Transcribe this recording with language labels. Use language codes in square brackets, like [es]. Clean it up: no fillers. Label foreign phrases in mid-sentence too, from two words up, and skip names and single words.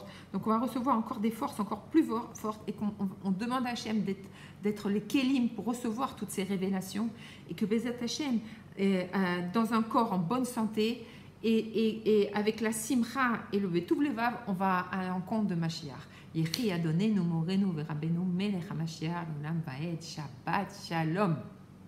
[fr] Donc, on va recevoir encore des forces encore plus fortes et qu'on demande à Hashem d'être les kélim pour recevoir toutes ces révélations et que [he] בעזרת השם, [fr] dans un corps en bonne santé et avec la simcha et le [he] בטוב לבב, [fr] on va à l'encontre de Mashiach. [he] יחי אדוננו מורנו ורבנו מלך המשיח לעולם ועד שבת שלום.